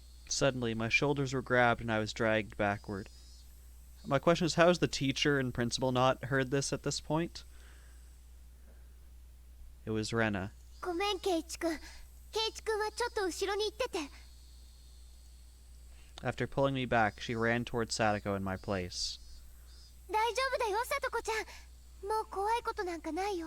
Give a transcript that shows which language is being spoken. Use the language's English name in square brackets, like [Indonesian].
[English] Suddenly, my shoulders were grabbed and I was dragged backward. My question is, how has the teacher and principal not heard this at this point? It was Rena. [Japanese] ごめん、ケイチ君はちょっと後ろに行ってて。 [English] After pulling me back, she ran towards Satoko in my place. [Japanese] 大丈夫だよ、サトコちゃん。もう怖いことなんかないよ。